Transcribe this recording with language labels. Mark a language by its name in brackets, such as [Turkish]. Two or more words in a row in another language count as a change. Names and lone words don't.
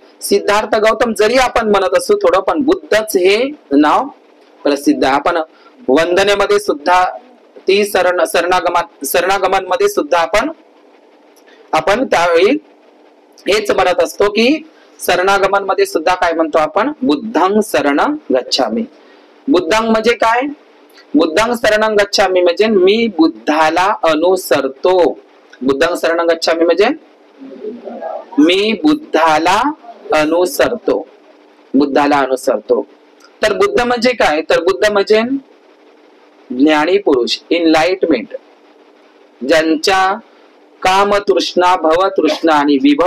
[Marathi] सिद्धार्थ गौतम जरी आपण म्हणत असू थोडं, पण बुद्धच हे नाव प्रसिद्ध आहे. आपण वंदनेमध्ये सुद्धा ती शरणागमन मध्ये सुद्धा आपण त्यावेळी हेच म्हणत असतो की शरणागमन मध्ये सुद्धा काय म्हणतो आपण, [Pali] बुद्धं शरणं गच्छामि. [Marathi] बुद्धं म्हणजे काय, [Pali] बुद्धं शरणं गच्छामि [Marathi] म्हणजे मी बुद्धाला अनुसरतो. [Pali] बुद्धं शरणं गच्छामि [Marathi] म्हणजे मी बुद्धाला अनुसरतो, बुद्धाला अनुसरतो. तर बुद्ध म्हणजे काय, तर बुद्ध म्हणजे ज्ञानी पुरुष, इनलाइटमेंट, ज्यांच्या काम तृष्णा, भव तृष्णा आणि विभव